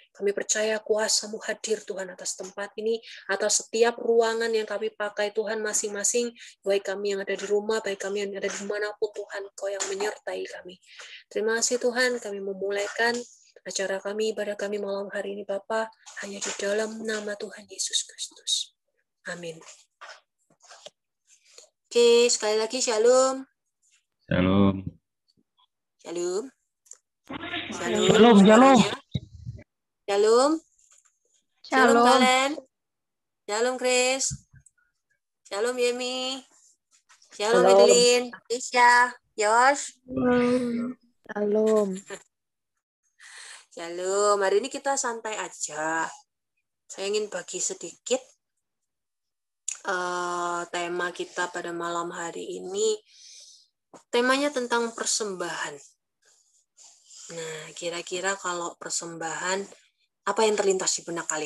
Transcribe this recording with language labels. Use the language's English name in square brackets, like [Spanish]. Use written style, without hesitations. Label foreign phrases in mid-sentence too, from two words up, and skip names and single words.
[Indonesian] Kami percaya kuasa-Mu hadir Tuhan atas tempat ini, atas setiap ruangan yang kami pakai Tuhan masing-masing, baik kami yang ada di rumah, baik kami yang ada dimanapun Tuhan, Kau yang menyertai kami. Terima kasih Tuhan, kami memulaikan acara kami, ibadah kami malam hari ini Bapa, hanya di dalam nama Tuhan Yesus Kristus. Amin. Oke, sekali lagi shalom. Shalom. Shalom. Shalom, shalom. Shalom. Shalom Shalom. kalian. Shalom Chris. Shalom Yemi. Shalom Edelin. Isya. Yosh. Shalom. Shalom. Hari ini kita santai aja. Saya ingin bagi sedikit tema kita pada malam hari ini. Temanya tentang persembahan. Nah, kira-kira kalau persembahan, apa yang terlintas di benak kalian?